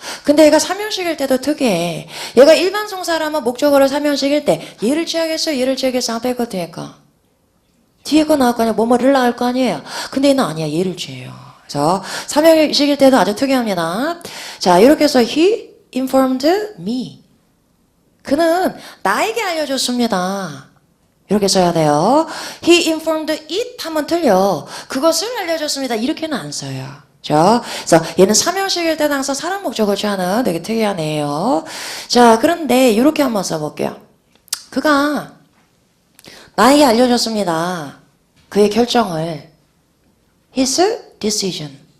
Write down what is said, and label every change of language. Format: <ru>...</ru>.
<ko>근데 얘가 3형식일 때도 특이해. 얘가 일반 동사라면 목적어를 3형식일 때 얘를 취하겠어요? 얘를 취하겠어요? 앞에 거 뒤에 거? 뒤에 거 나올 거 아니에요? 뭐뭐를 나올 거 아니에요? 근데 얘는 아니야. 얘를 취해요. 그래서 3형식일 때도 아주 특이합니다. 자, 이렇게 해서</ko> <en>he informed me.</en> <ko>그는 나에게 알려줬습니다. 이렇게 써야 돼요.</ko> <en>He informed it</en> <ko>하면 틀려. 그것을 알려줬습니다. 이렇게는 안 써요. 그래서 얘는 3형식일 때는 항상 사람 목적을 취하는 되게 특이한 애예요. 자, 그런데 이렇게 한번 써볼게요. 그가 나에게 알려줬습니다. 그의 결정을.</ko> <en>His decision.</en>